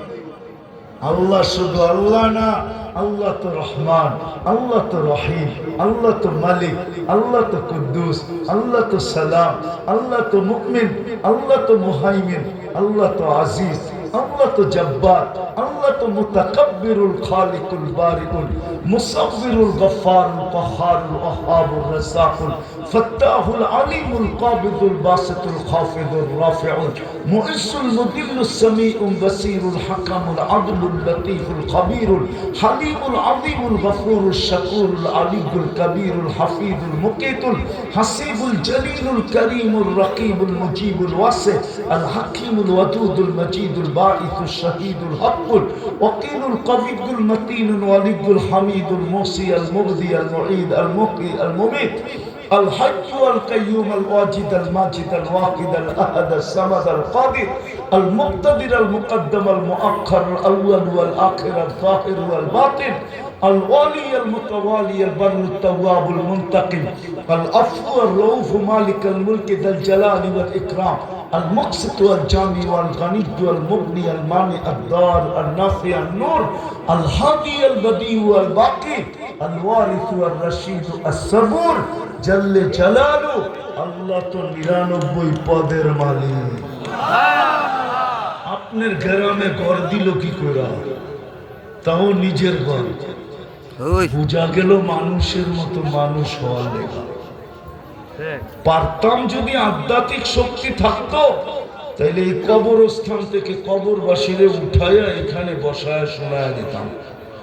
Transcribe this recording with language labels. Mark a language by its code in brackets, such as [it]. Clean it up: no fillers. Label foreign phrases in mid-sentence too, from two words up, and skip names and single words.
[bn] আল্লাহ শুধু আল্লাহ না, আল্লাহ তো রহমান, আল্লাহ তো রহিম, আল্লাহ তো মালিক, আল্লাহ তো কুদ্দুস, আল্লাহ তো সালাম, আল্লাহ তো মুমিন, আল্লাহ তো মুহাইমিন, আল্লাহ তো আজিজ, আল্লাহ তো জব্বার, আল্লাহ তো মুতাকাব্বিরুল [ar] الخالقُ البارئُ المصورُ الغفارُ القهارُ الوهابُ الرزاقُ الفتاحُ العليمُ القابضُ الباسطُ الخافضُ الرافعُ المعزُّ المذلُّ السميعُ البصيرُ الحكمُ العدلُ اللطيفُ الخبيرُ الحليمُ العظيمُ الغفورُ الشكورُ العليُّ الكبيرُ الحفيظُ المقيتُ الحسيبُ الجليلُ الكريمُ الرقيبُ المجيبُ الواسعُ الحكيمُ الودودُ المجيدُ الباعثُ الشهيدُ الحقُّ الوكيلُ القويُّ المتينُ الوليُّ الحميدُ المحصي المبدئ المعيد المحيي المميت الحج والقيوم الواجد الماجد الواقد الأحد الصمد القادر المقتدر المقدم المؤخر الأول والآخر الظاهر والباطن الوالي المتوالي البر التواب المنتقم العفو الرؤوف مالك الملك ذا الجلال والإكرام المقسط والجامع والغني والمغني المانع الدار النافع النور الهادي البديع والباقي الوارث والرشيد الصبور جل جلاله [bn] আল্লাহ তো 99 পদের মালিক। আপনার গ্রামে ঘর দিল কি করে? তাও নিজের ঘর। বোঝা গেল মানুষের মতো মানুষ হওয়ার লেখা। পারতাম যদি আধ্যাত্মিক শক্তি থাকতো, তাইলে এই কবরস্থান থেকে কবরবাসীরে উঠাইয়া এখানে বসায় শোনায় দিতাম।